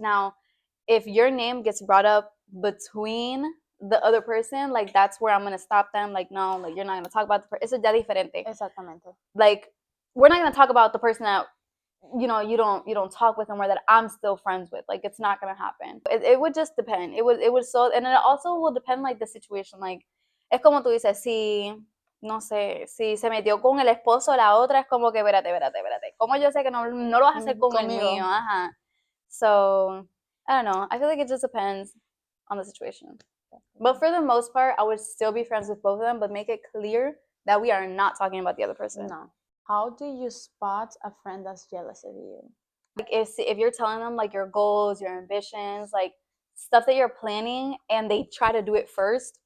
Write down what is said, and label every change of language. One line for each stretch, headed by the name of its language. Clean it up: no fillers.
English: Now, if your name gets brought up between the other person, like that's where I'm gonna stop them. Like, no, like you're not gonna talk about the person. It's a
Spanish: ya diferente. Exactamente.
English: Like, we're not gonna talk about the person that you don't talk with them, or that I'm still friends with. Like, it's not gonna happen. It would just depend. It would so, and it also will depend like the situation.
Spanish: Like, es como tú dices, si no sé, si se metió con el esposo de la otra, es como que espérate. ¿Cómo yo sé que no lo vas a hacer con el mío?
English: Ajá. So, I don't know. I feel like it just depends on the situation. But for the most part, I would still be friends with both of them, but make it clear that we are not talking about the other person. No. How do you spot a friend that's jealous of you? Like, if you're telling them like your goals, your ambitions, like stuff that you're planning, and they try to do it first,